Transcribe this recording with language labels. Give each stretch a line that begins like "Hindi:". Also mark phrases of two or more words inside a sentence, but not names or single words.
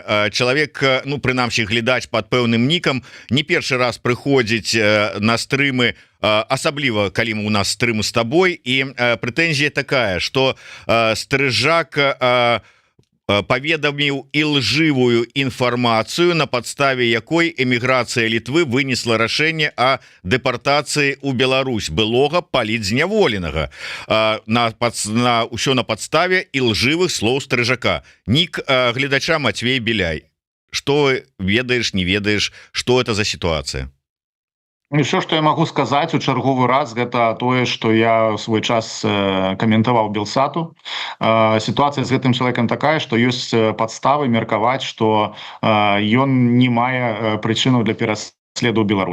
Belarusian: Чалавек, ну прынамсі глядач пад пэўным нікам, не першы раз прыходзіць на стрымы, асабліва калі у нас стрым з табой, і прэтэнзія такая, што Стрыжак паведаміў ілжывую інфармацыю, на падставе якой эміграцыя Літвы вынесла рашэнне о дэпартацыі ў Беларусь былога палітзняволенага, ўсё на падставе ілжывых слоў Стрыжака. Нік гледача Мацвей Беляй.
Russian: что
Belarusian: ведаешь, не ведаешь,
Russian: что это за ситуация?
Belarusian: І все, што я магу сказаць у чарговы раз, гэта тое, што я ў свой час каментаваў Белсату. Сітуацыя з гэтым чалавекам такая, што ёсць падставы меркаваць, што ён не мае прычынаў для пераследу ў Беларусі.